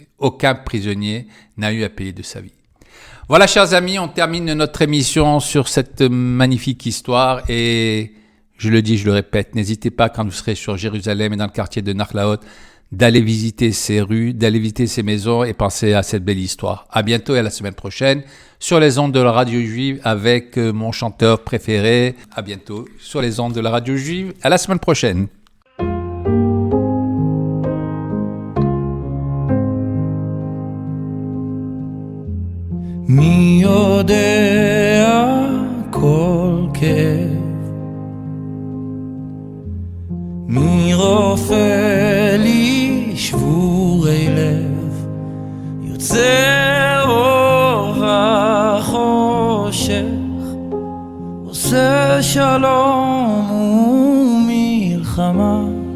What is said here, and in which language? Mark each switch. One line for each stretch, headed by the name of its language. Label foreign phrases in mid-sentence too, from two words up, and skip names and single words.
French: Aucun prisonnier n'a eu à payer de sa vie. Voilà, chers amis, on termine notre émission sur cette magnifique histoire et je le dis, je le répète, n'hésitez pas quand vous serez sur Jérusalem et dans le quartier de Nachlaot d'aller visiter ces rues, d'aller visiter ces maisons et penser à cette belle histoire. À bientôt et à la semaine prochaine sur les ondes de la radio juive avec mon chanteur préféré. À bientôt sur les ondes de la radio juive. À la semaine prochaine.
Hebrew: מי יודע כל כאב, מי רופא לי שבורי לב, יוצא אור החושך, עושה שלום ומלחמה.